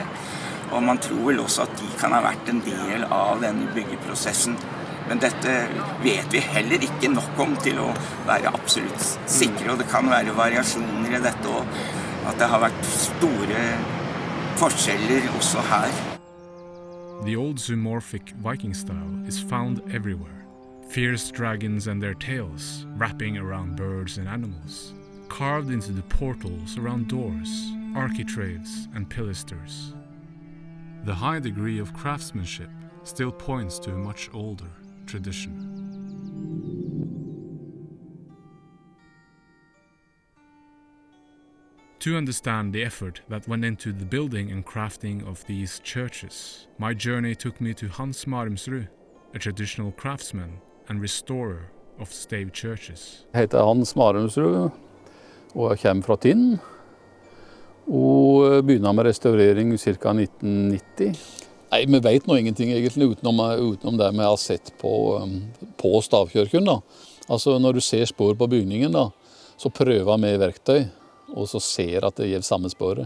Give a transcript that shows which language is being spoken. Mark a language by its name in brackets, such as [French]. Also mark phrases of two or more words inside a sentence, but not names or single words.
[Norwegian] Og man tror vel også at de kan ha vært en del av denne byggeprosessen. Men dette vet vi heller ikke nok om til å være absolutt sikre, og det kan være variasjoner i dette, og at det har vært store forskjeller også her. [English] The old zoomorphic Viking style is found everywhere. Fierce dragons and their tails wrapping around birds and animals, carved into the portals around doors, architraves and pilasters. The high degree of craftsmanship still points to a much older tradition. To understand the effort that went into the building and crafting of these churches, my journey took me to Marumsrud, a traditional craftsman and restorer of stave churches. [Norwegian] Jeg heter Marumsrud, og jeg kommer fra Tinn, og begynner med restaurering i ca. 1990. Nei, vi vet nå ingenting egentlig utenom det vi har sett på stavkirken da. Altså når du ser spår på bygningen da, så prøver vi verktøy, og så ser at det gir samme spåret.